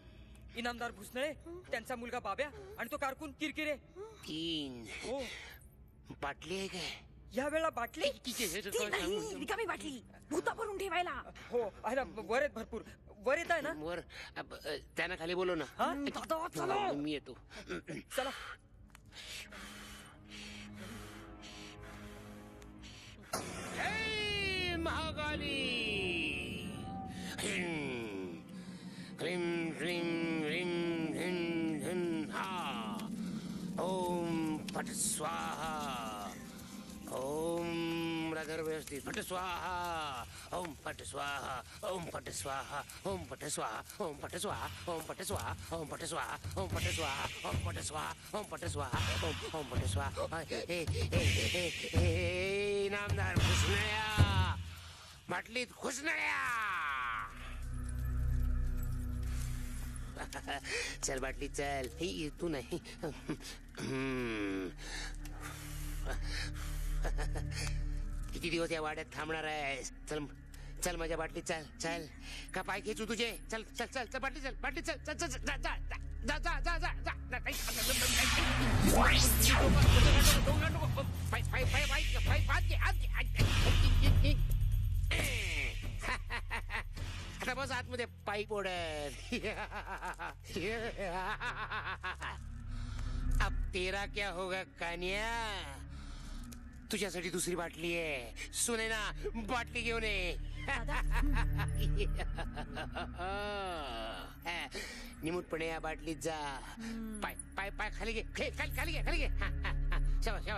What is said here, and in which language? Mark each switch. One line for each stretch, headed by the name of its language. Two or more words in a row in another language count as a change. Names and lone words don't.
Marathi: इनामदार भुसनळे, त्यांचा मुलगा बाब्या आणि तो कारकून किरकिरे. 3 बाटली आहे काय? या वेळेला बाटली रिकामी बाटली भूता भरून ठेवायला. हो आहे ना. वर आहेत भरपूर. वर येत आहे ना. वर त्यांना खाली बोलव ना. मी येतो. चला.
Sanskrit: महाकाली ह्रीं ह्रीं ह्रीं ह्रीं ह्रीं हा. ओम फट स्वाहा. ओम राधर व्यवस्थित. फट स्वाहा. ओम फट स्वाहा. ओम फट स्वाहा. ओम फट स्वाहा. ओम फट स्वाहा. ओम फट स्वाहा. ओम फट स्वाहा. ओम फट स्वाहा. ओम फट स्वाहा. ओम फट स्वाहा. ओम फट स्वाहा.
Marathi: नामदार भुसनळ्या बाटलीत घुसनळ्या. चल बाटली चल. तू नाही. किती दिवस या वाड्यात थांबणार आहे. चल चल माझ्या बाटलीत चल. चल का पाय खेचू तुझे. चल चल चल चल बाटली चल. बाटली चल चल चल जा जा जा जा जा जा जा जा. पाय पाय पाय पाय पाय आता बस आतमध्ये पाईप ओढत.
Hindi: अब तेरा क्या होगा कान्या.
Marathi: तुझ्यासाठी दुसरी बाटली आहे. सुने ना बाटली घेऊन ये. निमूटपणे या बाटलीत जा. पाय पाय पाय खाली घे. खाली खाली घे. खाली घे. शाबास शाबास.